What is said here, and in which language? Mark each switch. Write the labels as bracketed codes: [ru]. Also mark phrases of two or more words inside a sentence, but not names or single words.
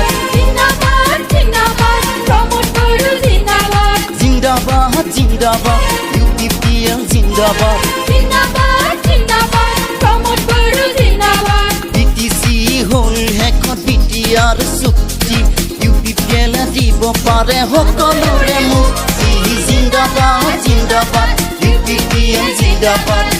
[hi] ज़िंदाबाद ज़िंदाबाद प्रमोद गुरु ज़िंदाबाद. ज़िंदाबाद ज़िंदाबाद UPPL ज़िंदाबाद. ज़िंदाबाद ज़िंदाबाद प्रमोद गुरु ज़िंदाबाद. [as] BTC হল হেকত BTR চুক্তি UPPL দিব পাৰে সকলোৰে মুক্তি [hi] ज़िंदाबाद ज़िंदाबाद, জিন্দাবাদ